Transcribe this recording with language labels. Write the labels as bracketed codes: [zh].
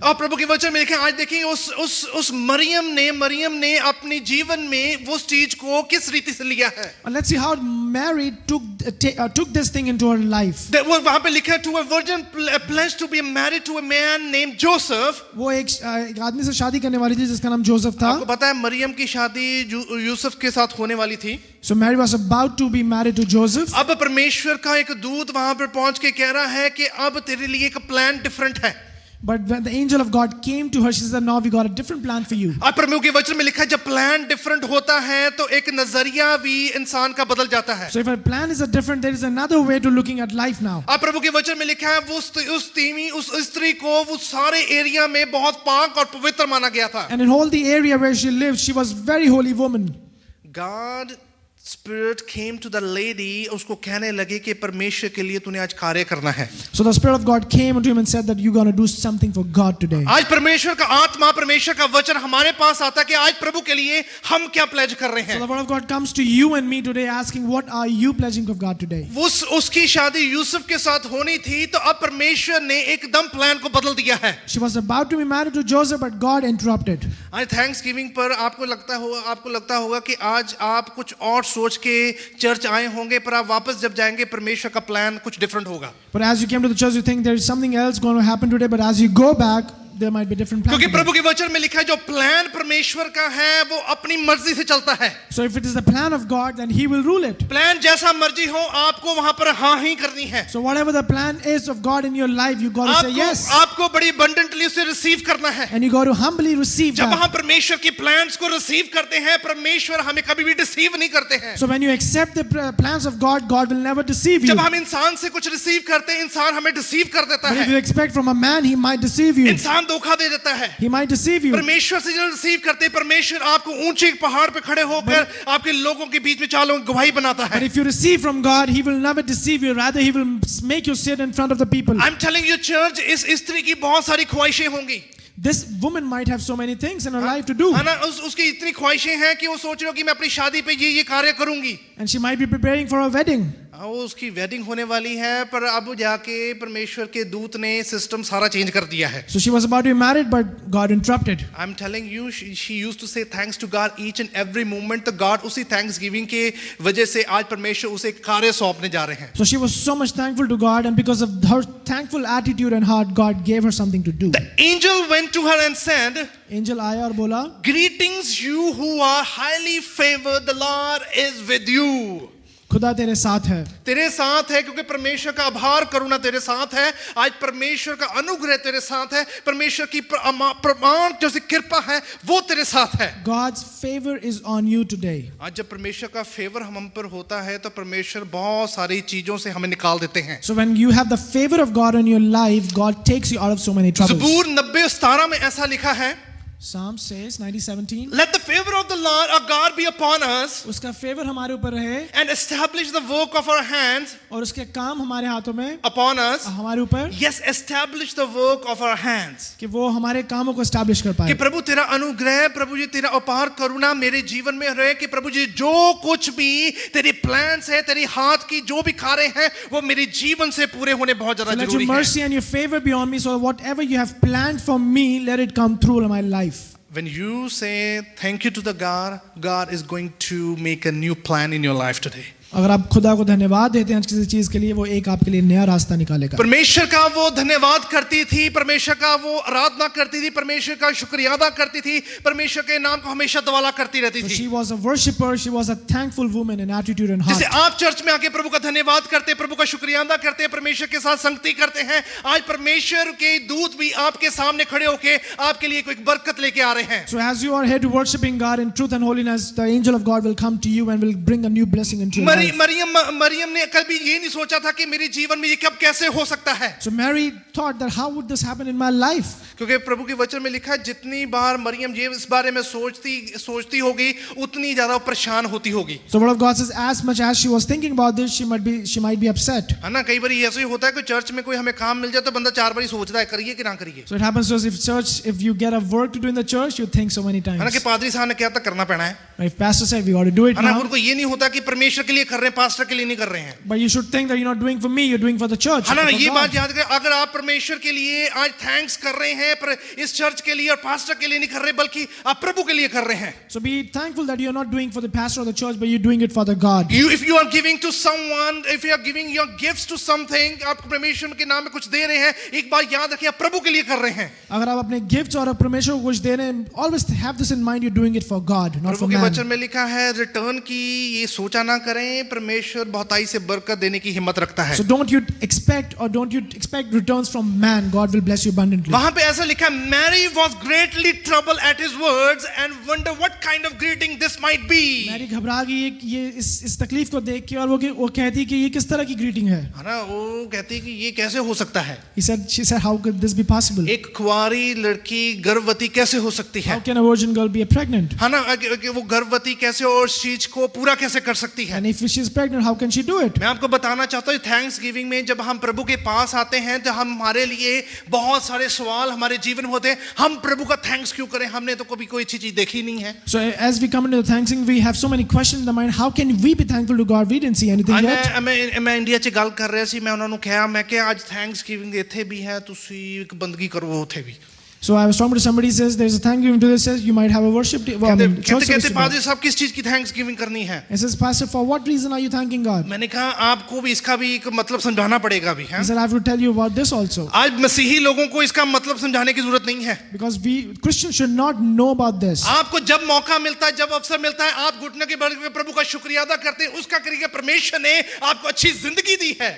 [hi] और प्रभु के वचन में लिखे आज देखेंगे उस मरियम ने अपने जीवन में वो चीज को किस रीति से लिया है. [en] And let's see how Mary took this thing into her life. [hi] वो वहां पे लिखा है [en] to a virgin pledged to be married to a man named Joseph. [hi] वो एक आदमी से शादी करने वाली थी जिसका नाम जोसेफ था. आपको पता है मरियम की शादी यूसुफ के साथ होने वाली थी. [en] So Mary was about to be married to Joseph. [hi] अब परमेश्वर का एक दूत वहां पर पहुंच के कह रहा है कि अब तेरे लिए एक प्लान डिफरेंट है. [en] But when the angel of God came to her, she said, "Now we got a different plan for you." [hi] अब प्रभु के वचन में लिखा है जब प्लान डिफरेंट होता है तो एक नजरिया भी इंसान का बदल जाता है. [en] So if a plan is different, there is another way to looking at life now. [hi] अब प्रभु के वचन में लिखा है वो उस स्त्री को वो सारे एरिया में बहुत पाक और पवित्र माना गया था. [en] And in all the area where she lived, she was very holy woman. God Spirit came to the lady, [hi] उसको कहने लगे कि परमेश्वर के लिए तूने आज कार्य करना है. [en] So the Spirit of God came unto him and said that you're going to do something for God today. [hi] आज परमेश्वर का आत्मा परमेश्वर का वचन हमारे पास आता है कि आज प्रभु के लिए हम क्या प्लेज कर रहे [en] So [hi] हैं. [en] the word of God comes to you and me today asking, what are you pledging of God today? [hi] उसकी शादी यूसुफ के साथ होनी थी तो अब परमेश्वर ने एकदम प्लान को बदल दिया है. [en] She was about to be married to Joseph, but God interrupted. [hi] आज थैंक्सगिविंग पर आपको लगता होगा कि आज आप कुछ और सोच के चर्च आए होंगे पर आप वापस जब जाएंगे परमेश्वर का प्लान कुछ डिफरेंट होगा. [en] But as you came to the church, you think there is something else going to happen today. But as you go back, there might be different plans. [hi] क्योंकि प्रभु के वचन में लिखा है जो प्लान परमेश्वर का है वो अपनी मर्जी से चलता है. [en] So if it is the plan of God, then He will rule it. [hi] Plan जैसा मर्जी हो आपको वहां पर हाँ ही करनी है. [en] So whatever the plan is of God in your life, you got to say yes. [hi] आपको बड़ी abundantly उसे रिसीव करना है. [en] And you got to humbly receive [hi] जब [en] that. [hi] हम परमेश्वर की प्लान्स को रिसीव करते हैं परमेश्वर हमें कभी भी डिसीव नहीं करते हैं. [en] So when you accept the plans of God, God will never deceive you. [hi] जब हम इंसान से कुछ रिसीव करते हैं इंसान हमें डिसीव कर देता [en] But if you expect from a man, he might deceive you. [hi] इंसान धोखा दे देता है. [en] He might deceive you. [hi] परमेश्वर से जब रिसीव करते हैं परमेश्वर आपको ऊंचे पहाड़ पे खड़े होकर आपके लोगों के बीच में चालों गवाही बनाता [en] But [hi] है. [en] if you receive from God, He will never deceive you. Rather, He will make you sit in front of the people. I'm telling you church [hi] इस स्त्री की बहुत सारी ख्वाहिशें होंगी. [en] This woman might have so many things in her life to do. [hi] है ना उसकी इतनी ख्वाहिशें हैं कि वो सोच रही हो कि मैं अपनी शादी पे ये कार्य करूंगी. [en] And she might be preparing for a wedding. [hi] वो उसकी वेडिंग होने वाली है पर अब जाके परमेश्वर के दूत ने सिस्टम सारा चेंज कर दिया है. [en] So she was about to be married, but God interrupted. I'm telling you, she used to say thanks to God each and every moment. [hi] तो God उसी Thanksgiving के वजह से आज परमेश्वर उसे कार्य सौंपने जा रहे हैं. [en] So she was so much thankful to God, and because of her thankful attitude and heart, God gave her something to do. The angel went to her and said, [hi] Angel आया और बोला, [en] greetings you who are highly favored, the Lord is with you. [hi] खुदा तेरे साथ है. तेरे साथ है क्योंकि परमेश्वर का आभार करुणा तेरे साथ है. आज परमेश्वर का अनुग्रह तेरे साथ है. परमेश्वर की प्रमाण जैसी कृपा है वो तेरे साथ है. [en] God's favor is on you today. [hi] आज जब परमेश्वर का फेवर हम पर होता है तो परमेश्वर बहुत सारी चीजों से हमें निकाल देते हैं. [en] So when you have the favor of God in your life, God takes you out of so many troubles. [hi] ज़बूर 90:17 में ऐसा लिखा है. [en] Psalm says 90:17. Let the favor of the Lord our God be upon us [hi] उसका favour हमारे ऊपर रहे [en] and establish the work of our hands [hi] और उसके काम हमारे हाथों में [en] upon us. [hi] हमारे ऊपर [en] Yes, establish the work of our hands. [hi] कि वो हमारे कामों को एस्टैब्लिश कर कि पाए प्रभु तेरा अनुग्रह, प्रभु जी तेरा अपार करुणा मेरे जीवन में रहे, कि प्रभु जी जो कुछ भी तेरे प्लान्स है, तेरी हाथ की जो भी कार्य हैं, वो मेरे जीवन से पूरे होने बहुत ज्यादा [en] So let your [hi] जरूरी है. [en] mercy and your favor be on me, so whatever you have planned for me, let it come through in my life. When you say thank you to the God, God is going to make a new plan in your life today. [hi] अगर आप खुदा को धन्यवाद देते हैं किसी चीज के लिए, वो एक आपके लिए नया रास्ता निकालेगा. परमेश्वर का वो धन्यवाद करती थी, परमेश्वर का वो आराधना करती थी, परमेश्वर का शुक्रिया अदा करती थी, परमेश्वर के नाम को हमेशा दवाला करती रहती [en] So [hi] थी. [en] she was a worshipper, she was a thankful woman in attitude and heart. [hi] जैसे आप चर्च में आके प्रभु का धन्यवाद करते हैं, प्रभु का शुक्रिया अदा करते हैं, परमेश्वर के साथ संगति करते हैं, आज परमेश्वर के दूत भी आपके सामने खड़े होके आपके लिए कोई बरकत लेके आ रहे हैं. [en] So as you are here to worshiping God in truth and holiness, the angel of God will come to you and will bring a new blessing into your life. [hi] Maryam ने कभी ये नहीं सोचा था कि मेरे जीवन में ये कब कैसे हो सकता है. [en] So Mary thought that how would this happen in my life? [hi] क्योंकि प्रभु के वचन में लिखा है जितनी बार मरियम ये इस बारे में सोचती होगी उतनी ज्यादा परेशान होती होगी. [en] So word of God says as much as she was thinking about this, she might be upset. [hi] है ना. कई बार ऐसे ही होता है कि चर्च में कोई हमें काम मिल जाए तो बंदा 4 बार सोचता है करिए कि ना करिए. [en] So it happens to us if you get a work to do in the church, you think so many times. [hi] है ना कि पादरी साहब ने क्या तक करना पड़ना है. [en] If pastor said we got to do it [hi] है ना. [en] now, [hi] उनको ये नहीं होता कि परमेश्वर के लिए कर रहे हैं, पास्टर के लिए नहीं कर रहे हैं. [en] but you should think that you're not doing for me, you're doing for the church. [hi] है ना. [en] for [hi] ये [en] God. [hi] बात याद करें, अगर आप परमेश्वर के लिए आज थैंक्स कर रहे हैं पर इस चर्च के लिए और पास्टर के लिए नहीं कर रहे बल्कि आप प्रभु के लिए कर रहे हैं. [en] So be thankful that you're not doing for the pastor or the church, but you're doing it for the God. If you are giving to someone, if you are giving your gifts to something, [hi] आप परमेश्वर के नाम में कुछ दे रहे हैं, एक बात याद रखिए आप प्रभु के लिए कर रहे हैं. अगर आप अपने गिफ्ट्स और परमेश्वर को कुछ दे रहे हैं, [en] always have this in mind, you're doing it for God, not for [hi] प्रभु के [en] man. [hi] वचन में लिखा है रिटर्न की ये सोचा ना करें, परमेश्वर बहुताई से बरकत देने की हिम्मत रखता है. [en] So don't you expect returns from man. God will bless you abundantly. [hi] वहां पे ऐसा लिखा है [en] Mary was greatly troubled at his words and wonder what kind of greeting this might be. [hi] Mary घबरा गई ये इस तकलीफ को देख के, और वो कहती कि ये किस तरह की ग्रीटिंग है. है ना. वो कहती कि ये कैसे हो सकता है. [en] She said how could this be possible? [hi] एक कुंवारी लड़की गर्भवती कैसे हो सकती है. [en] How can a virgin girl be pregnant? [hi] है ना. कि वो गर्भवती कैसे और इस चीज को पूरा कैसे कर सकती है. [en] And if she is pregnant, how can she do it? [hi] मैं आपको बताना चाहता हूँ थैंक्स गिविंग में जब हम प्रभु के पास आते हैं तो हमारे लिए बहुत सारे सवाल हमारे जीवन में होते हैं. हम प्रभु का थैंक्स क्यों करें, हमने तो कभी कोई अच्छी चीज देखी नहीं है. [en] So as we come into the thanksgiving, we have so many questions in the mind. How can we be thankful to God? We didn't see anything yet. [pa] मैं इंडिया च गल कर रहा सी. [hi] मैं उन्होंने कहा मैं कि आज थैंक्स गिविंग ਇੱਥੇ भी है, [pa] ਤੁਸੀਂ ਇੱਕ ਬੰਦਗੀ ਕਰੋ ਉੱਥੇ [hi] भी. [en] So I was talking to somebody, says there's a thanksgiving to this, says you might have a worship day. [hi] कहते पादरी साहब किस चीज की थैंक्स गिविंग करनी है. [en] He says, Pastor, for what reason are you thanking God? [hi] मैंने कहा आपको भी इसका भी एक मतलब समझाना पड़ेगा भी. [en] He said, I have to tell you about this also. [hi] आज मसीही लोगों को इसका मतलब समझाने की जरूरत नहीं है. [en] Because we Christians should not know about this. [hi] आपको जब मौका मिलता है, जब अवसर मिलता है, आप घुटने के बल पे प्रभु का शुक्रिया अदा करते हैं. उसका करिए परमेश्वर ने आपको अच्छी जिंदगी दी है.